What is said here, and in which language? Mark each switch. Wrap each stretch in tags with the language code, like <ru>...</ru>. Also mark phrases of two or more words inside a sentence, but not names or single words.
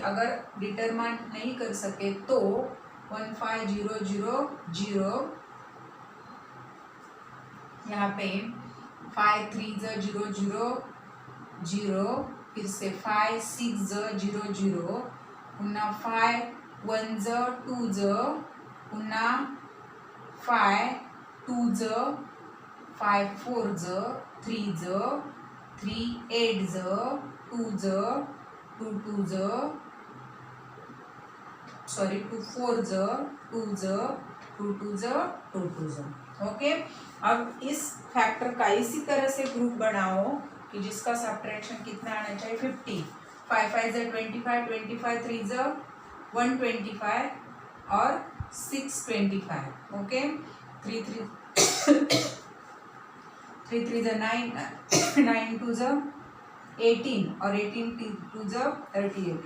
<hi>अगर डिटरमाइन नहीं कर सके तो 15,000 यहाँ पे 5 3 0 0, फिर से 5 6 0 पुन्हा 5 1 2 पुन्हा 5 2 5 4 ज 3 ज 3 8 ज 2 ज 2 2 ज सॉरी 2 4 ज 2 ज 2 2 ज 2 2 ज। ओके, अब इस फैक्टर का इसी तरह से ग्रुप बनाओ कि जिसका सब्ट्रैक्शन कितना आना चाहिए 50। 5 5 ज 25 25 3 ज 125 और 625। ओके, 3 3 3 3 ज 9 9 2 ज 18 और 18 2 ज 38।</hi>